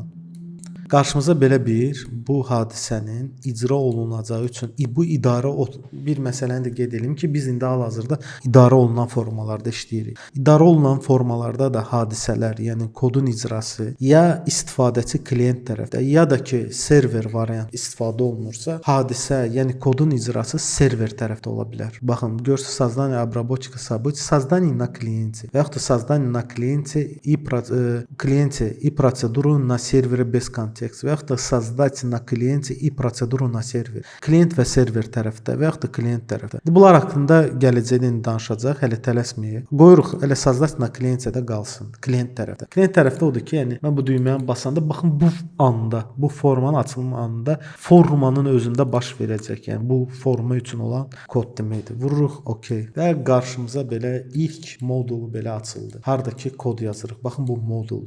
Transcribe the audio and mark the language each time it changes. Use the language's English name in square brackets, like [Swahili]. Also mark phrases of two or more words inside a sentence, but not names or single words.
[Azerbaijani] Qarşımıza belə bir bu hadisənin icra olunacağı üçün bu idarə bir məsələni də qeyd edim ki, biz indi hal-hazırda idarə olunan formalarda işləyirik. İdarə olunan formalarda da hadisələr, yəni kodun icrası ya istifadəçi klient tərəfdə, ya da ki server variant istifadə olunursa, hadisə, yəni kodun icrası server tərəfdə ola bilər. Baxın, görürsüz [Russian] создание обработчика событий, создание на клиенте, [Azerbaijani] və yaxud da [Russian] создание на клиенте и процедуру на сервере без контекста. [Azerbaijani] Və yaxud da [Russian] создать на клиенте и процедуру на сервер. [Azerbaijani] Klient və server tərəfdə və yaxud da klient tərəfdə. Bunlar haqqında gələcəkdə danışacaq, hələ tələsməyək. Qoyuruq elə [Russian] создать на клиенте- [Azerbaijani] də qalsın, klient tərəfdə. Klient tərəfdə odur ki, yəni mən bu düyməni basanda baxın bu anda, bu formanın açılma anında formanın özündə baş verəcək. Yəni bu forma üçün olan kod deməkdir. Vururuq OK. Və qarşımıza belə ilk modulu belə açıldı. Hardakı kod yazırıq. Baxın bu moduldur.